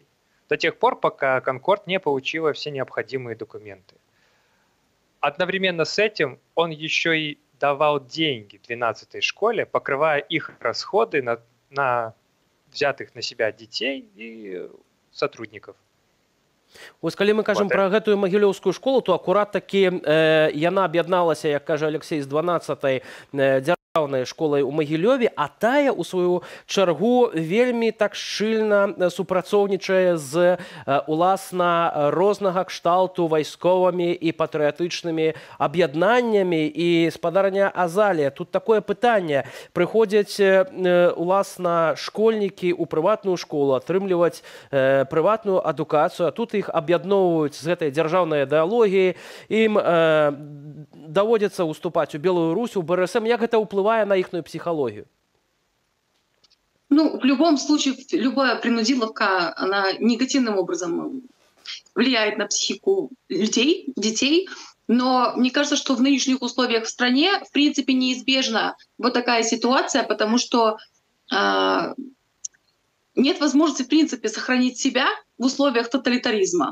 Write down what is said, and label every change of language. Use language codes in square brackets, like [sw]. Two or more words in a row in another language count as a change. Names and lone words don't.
[ru] До тех пор, пока «Конкорд» не получила все необходимые документы. Одновременно с этим он еще и давал деньги 12-й школе, покрывая их расходы на взятых на себя детей и сотрудников. [be] Вось калі мы кажам пра гэтую магілёўскую школу, то акурат такі яна аб'ядналася, як кажа Алексей, з 12-й дзяржаўнай школай у Магілёве, а тая, у сваю чаргу, вельмі так шчыльна супрацоўнічае з уласна рознага кшталту вайсковымі і патрыятычнымі аб'яднаннямі. І спадарня Азалія, тут такое пытанне. Прыходзяць уласна школьнікі ў прыватную школу атрымліваць прыватную адукацыю, а тут іх аб'ядноўваюць з гэтай дзяржаўнай ідэалогіяй, ім даводзіцца уступаць у Белую Русь, у БРСМ. Як гэта ўплывае [ru] на ихную психологию? Ну, в любом случае, любая принудиловка, она негативным образом влияет на психику детей. Но мне кажется, что в нынешних условиях в стране, в принципе, неизбежна вот такая ситуация, потому что нет возможности, в принципе, сохранить себя в условиях тоталитаризма.